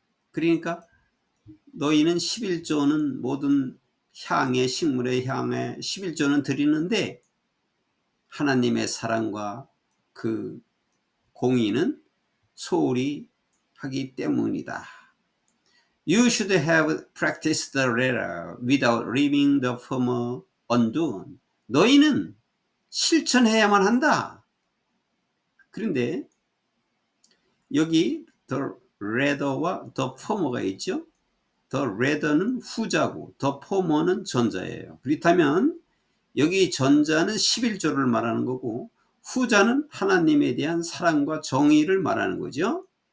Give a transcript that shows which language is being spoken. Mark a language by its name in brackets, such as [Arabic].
[Korean] 그러니까 너희는 11조는 모든 향의 식물의 향에 11조는 드리는데 하나님의 사랑과 그 공의는 소홀히 하기 때문이다. [English] You should have practiced the latter without leaving the former undone. [Korean] 너희는 실천해야만 한다. 그런데 여기 the latter와 the former가 있죠. the latter는 후자고 the former는 전자예요. 그렇다면 여기 전자는 11조를 말하는 거고 후자는 하나님에 대한 사랑과 정의를 말하는 거죠.